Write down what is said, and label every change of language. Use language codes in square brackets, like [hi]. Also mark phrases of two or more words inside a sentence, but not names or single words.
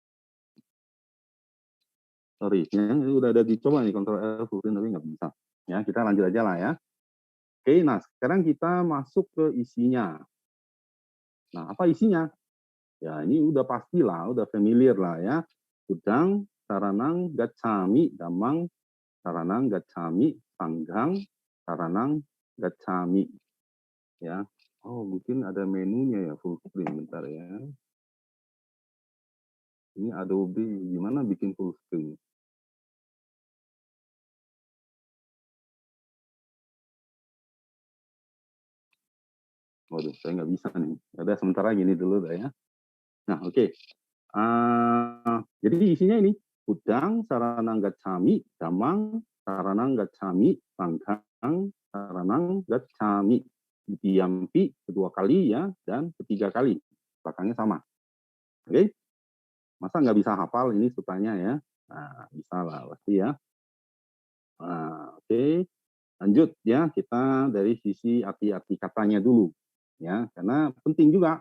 [id] Sorry, ya, udah ada dicoba nih Ctrl L [en] full screen [id] tapi nggak bisa. Ya, kita lanjut aja lah ya. Oke, nah sekarang kita masuk ke isinya. Nah, apa isinya? Ya, ini udah pastilah, udah familiar lah ya. [pi] Buddhang, Saranang, Gacchami, Dhammang, Saranang, Gacchami, Sanghang, Saranang, Gacchami. [id] Ya, oh mungkin ada menunya ya [en] full screen, [id] bentar ya. Ini Adobe, gimana bikin [en] full screen? [id] Waduh, saya nggak bisa nih. Ada sementara gini dulu dah ya. Nah, oke. Okay. Jadi isinya ini, [pi] Buddhang, Saranang, Gacchami, Dhammang, Saranang, Gacchami, Sanghang, Saranang, Gacchami. [id] Diyampi kedua kali ya, dan ketiga kali. Belakangnya sama. Oke? Okay? Masa nggak bisa hafal ini sutanya ya? Nah, bisa lah pasti ya. Nah, oke. Okay. Lanjut ya, kita dari sisi arti-arti katanya dulu. Ya, karena penting juga.